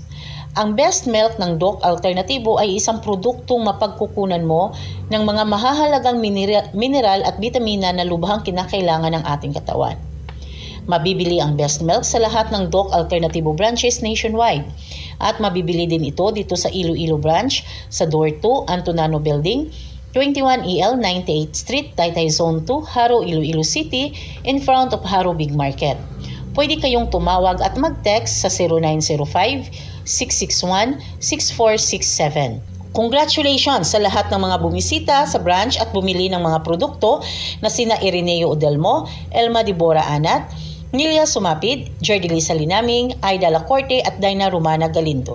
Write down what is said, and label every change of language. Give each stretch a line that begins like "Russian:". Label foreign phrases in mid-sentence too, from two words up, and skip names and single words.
Filipino: Ang Best Milk ng Doc Alternativo ay isang produktong mapagkukunan mo ng mga mahahalagang mineral at bitamina na lubhang kinakailangan ng ating katawan. Mabibili ang Best Milk sa lahat ng Doc Alternativo
English: branches nationwide.
Filipino: At mabibili din ito dito sa Iloilo branch sa Door 2, Antonano Building, 21EL 98th Street, Taytay Zone 2, Haro, Iloilo City,
English: in front of Haro Big Market. Pwede kayong tumawag at mag-text sa 0905-661-6467.
Filipino: Congratulations sa lahat ng mga bumisita sa branch at bumili ng mga produkto na sina Ireneo Odelmo, Elma Dibora Anat, Nilia Sumapid, Jordi Salinaming, Aida Lacorte at Dina Romana Galindo.